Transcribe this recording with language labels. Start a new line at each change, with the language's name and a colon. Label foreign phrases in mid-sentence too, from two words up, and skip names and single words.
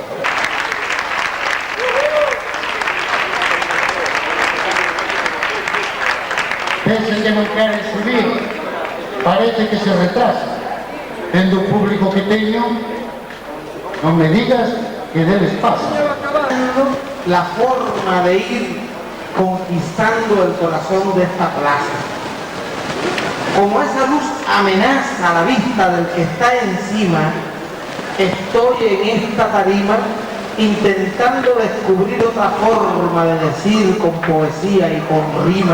Galician: Pensen que non queren subir, parece que se retrasa. Tendo o público que teño, non me digas que deles pasa.
Spanish: La forma de ir conquistando el corazón de esta plaza. Como esa luz amenaza la vista del que está encima, estoy en esta tarima intentando descubrir otra forma de decir con poesía y con rima.